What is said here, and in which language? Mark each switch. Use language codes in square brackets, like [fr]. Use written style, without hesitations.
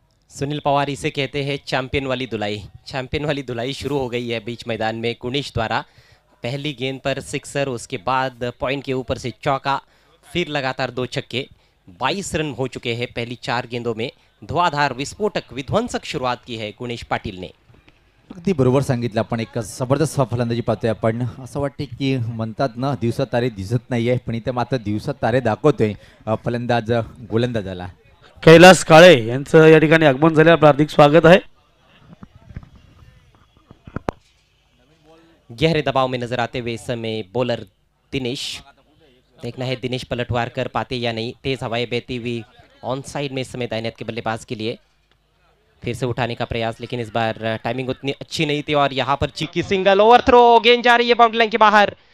[hi] सुनील पवार इसे कहते हैं चैंपियन वाली धुलाई. चैंपियन वाली धुलाई शुरू हो गई है बीच मैदान में गुणेश द्वारा. पहली गेंद पर सिक्सर, उसके बाद पॉइंट के ऊपर से चौका, फिर लगातार 2 छक्के. 22 रन हो चुके हैं पहली 4 गेंदों में. धुआधार विस्फोटक विध्वंसक शुरुआत की है गुणेश पाटील ने. [mr] अगदी बरोबर सांगितलं. आपण एक जबरदस्त फलंदाजी पाहतोय आपण. असं वाटते की म्हणतात ना दिवसात तारे दिसत नाहीये, पण इथे मात्र दिवसात तारे दाखवतोय फलंदाज गोलंदाजाला. कैलास काळे यांचं या ठिकाणी आगमन झाले. आपलं हार्दिक स्वागत आहे. [hi] गहरे दबाव में नजर आते हुए इस समय बॉलर दिनेश. देखना है दिनेश पलटवार कर पाते या नहीं. तेज हवाएं बहती हुई ऑन साइड में इस समय दाहिने हाथ के बल्लेबाज के लिए. फिर से उठाने का प्रयास, लेकिन इस बार टाइमिंग उतनी अच्छी नहीं थी. और यहाँ पर चिक्की सिंगल, ओवर थ्रो, गेंद जा रही है बाउंड्री लाइन के बाहर.